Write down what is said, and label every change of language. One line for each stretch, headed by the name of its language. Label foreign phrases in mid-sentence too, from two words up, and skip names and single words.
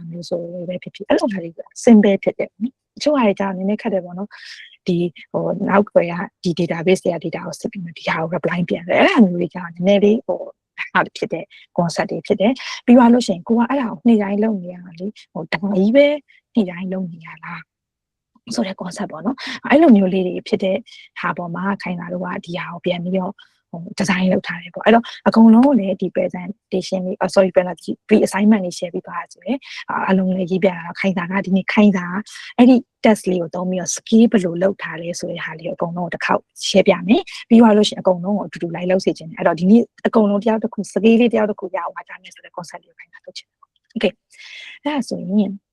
Burmese: မျိုးဆိုပဲဖြစ်အဲ့လိုဟာတွေ simple ဖြစ်တယ်တချို့ဟာတွေကြာနည်းနည်းခက်တယ်ပေါ့နော်ဒီနောက်ကွယ်ကဒီ database တွေက data ကိုစစ်ပြီးမှဒီဟာကို reply ပြန်တယ်အဲ့ဒါမျိုးတွေကြာနည်းနည်းလေးဟာဖြစ်တဲ့ concept တွေ ဖြစ်တယ်ပြီးသွားလို့ရှိရင်ကိုကအဲ့ဒါကိုနေ့တိုင်းလုပ်နေရတာလေတခါကြီးပဲနေ့တိုင်းလုပ်နေရလားဆိုတဲ့ concept ပေါ့နော်အဲ့လိုမျိုးလေးတွေဖြစ်တဲ့ ဟာပေါ်မှာခိုင်လာတော့ဒီဟာကိုပြန်ပြီးတော့design လုပ်ထားတယ်ပေါ့အဲ့တော့အကုန်လုံးကိုလည်းဒီ presentation လေး
English: sorry presentation assignment
Burmese: လေး share ပေးပါဆိုရယ်အလုံးလေးရေးပြတာတော့ခိုင်တာကဒီနေ့ခိုင်တာအဲ့ဒီ test လေးကိုသုံးပြီးတော့ skill ဘယ်လိုလုပ်ထားလဲဆိုတဲ့ဟာလေးကိုအကုန်လုံးကိုတစ်ခေါက် share ပြမယ်ပြီးသွားလို့ရှိရင်အကုန်လုံးကိုအတူတူလိုက်လုပ်စေချင်တယ်အဲ့တော့ဒီနေ့အကုန်လုံးတယောက်တစ်ခု skill လေးတယောက်တစ်ခုရအောင်ပါကြမယ်ဆိုတဲ့ concept လေးကိုခိုင်တာလုပ်ချင်တယ် okay အဲ့ဒါဆိုရင်